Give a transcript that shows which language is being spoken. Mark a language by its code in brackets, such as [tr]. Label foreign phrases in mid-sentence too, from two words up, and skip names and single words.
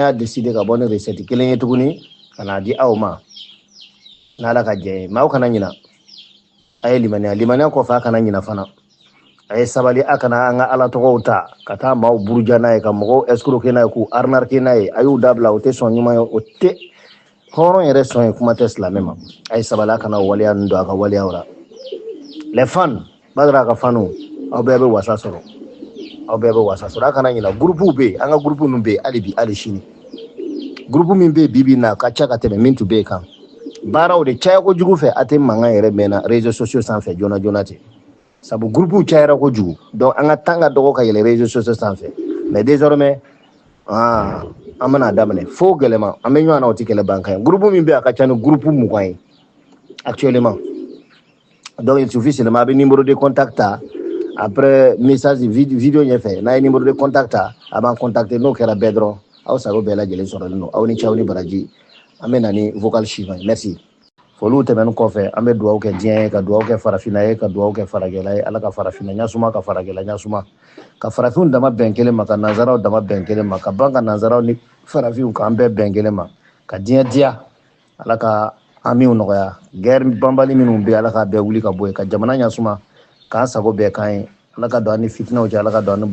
[bm] y'a décider ka bɔ ni recette kelen ye tuguni ka n'a di aw ma n'Ala ka jɛ ye mais aw kana ɲina a ye limaniya kɔfɛ a kana ɲina fana a ye sabali a kana an ka ala tɔgɔw ta ka taa maaw buruja n'a ye ka mɔgɔw escroquer n'a ye k'u arnaquer n'a ye a y'u dabila o tɛ sɔn ɲuman ye o tɛ hɔrɔn yɛrɛ sɔn ye kuma tɛ silamɛ ma a ye sabali a kana waleya ninnu don a ka waleyaw la [fr] les fans [bm] Badra ka fanu aw bɛɛ bɛ wasa sɔrɔ a kana ɲina groupe bɛ yen an ka groupe ninnu bɛ yen hali bi hali sini groupe min bɛ yen bi na ka ca ka tɛmɛ min tun bɛ yen kan baaraw de caya kojugu fɛ a tɛ mankan yɛrɛ mɛn na [fr] réseaux sociaux [bm] sanfɛ joona joona ten sabu groupe cayara kojugu donc an ka tan ka dɔgɔ ka yɛlɛ [fr] réseaux sociaux [bm] sanfɛ [fr] mais désormais [bm] an bɛna daminɛ fo gɛlɛma an bɛ ɲɔgɔn na o tɛ kɛlɛ ban kan ye groupe min bɛ yen a ka ca ni groupe 20 ye [fr] actuellement donc il suffit seulement [bm] a bɛ [fr] numéro de contact [bm] ta [fr] après message vidéo [bm] ɲɛfɛ n'a ye [fr] numéro de contact [bm] ta a b'an contacter n'o kɛra bɛɛ dɔrɔn aw sago bɛɛ lajɛlen sɔrɔlen don aw ni cɛw ni baraji an bɛ na ni [fr] vocal suivant merci. [bm] Foliw tɛmɛnen kɔfɛ an bɛ dugawu kɛ diɲɛ ye ka dugawu kɛ farafinna ye ka dugawu kɛ farajɛla ye ala ka farafinna ɲasuma ka farajɛla ɲasuma ka farafinw dama bɛn kelen ma ka nanzaraw dama bɛn kelen ma ka ban ka nanzaraw ni farafinw k'an bɛɛ bɛn kelen ma ka diɲɛ diya ala ka amiw nɔgɔya guerre banbali minnu bɛ ala ka bɛɛ wuli ka bɔ yen ka jamana ɲasuma k'an sago bɛɛ kan ye ala ka don an ni fitinɛw cɛ ala ka don an ni